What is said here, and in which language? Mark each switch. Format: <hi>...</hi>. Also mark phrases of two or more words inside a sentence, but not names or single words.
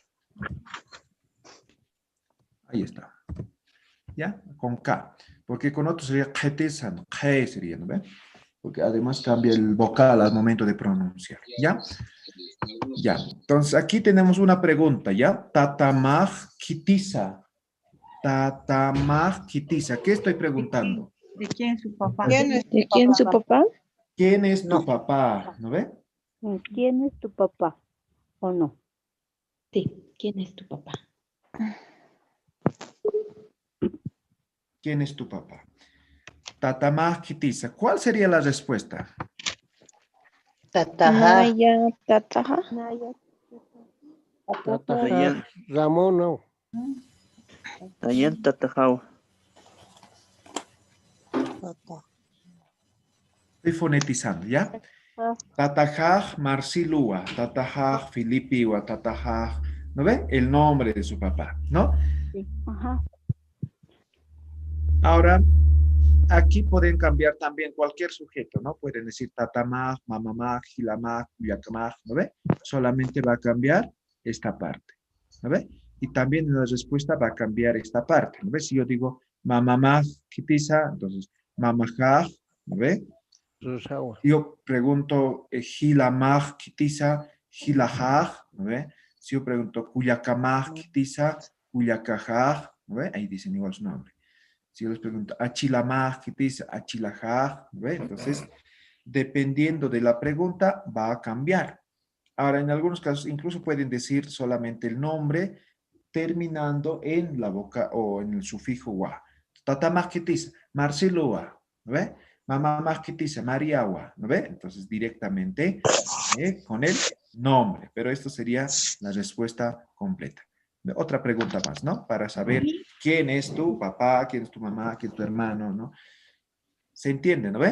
<es>Ahí está. ¿Ya? Con K. Porque con otro sería Ketesa, ¿no? K sería, ¿no ve? Porque además cambia el vocal al momento de pronunciar. ¿Ya? Ya. Entonces aquí tenemos una pregunta, ¿ya?</es> <ay>Tatamaj kitisa. Tatamaj kitisa.</ay> <es>¿Qué estoy preguntando? ¿De quién es su papá? ¿De quién su papá? ¿Quién es tu papá? ¿No ve? ¿Quién es tu papá? ¿O no? Sí, ¿quién es tu papá? ¿Quién es tu papá?</es> <ay>Tatamaj kitisa.</ay> <es>¿Cuál sería la respuesta?</es> <ay>Tataja. Naya, tataja. Tataja. Ramón, no. Tayan tatajao.</ay> <es>Estoy fonetizando, ¿ya?</es> <ay>Tatajaj Marsilúa, Tatajaj Filipiwa, Tatajaj,</ay> <es>¿no ve? El nombre de su papá, ¿no? Sí. Ajá. Ahora, aquí pueden cambiar también cualquier sujeto, ¿no? Pueden decir</es> <ay>tatamaj, mamamaj, gilamaj, cuyakamaj,</ay> <es>¿no ve? Solamente va a cambiar esta parte, ¿no ve? Y también en la respuesta va a cambiar esta parte, ¿no ve? Si yo digo</es> <ay>mamamaj kitisa,</ay> <es>entonces mamajaj, ¿no ve? Yo pregunto</es> <ay>gilamaj kitisa, gilajaj,</ay> <es>¿no ve? Si yo pregunto</es> <ay>cuyakamaj kitisa, cuyacajaj,</ay> <es>¿no ve? Ahí dicen igual su nombre. Si yo les pregunto, achilamaj, ¿qué dice? Achilajaj, ¿ve? Entonces, dependiendo de la pregunta, va a cambiar. Ahora, en algunos casos, incluso pueden decir solamente el nombre, terminando en la boca o en el sufijo wa.</es> <ay>Tata masquitiza, Marcelo wa,</ay> <es>¿no ve?</es> <ay>Mamá masquitiza,</ay> <es>María wa, ¿no ve? Entonces directamente con el nombre, pero esto sería la respuesta completa. Otra pregunta más, ¿no? Para saber quién es tu papá, quién es tu mamá, quién es tu hermano, ¿no? ¿Se entiende, no ven?</es>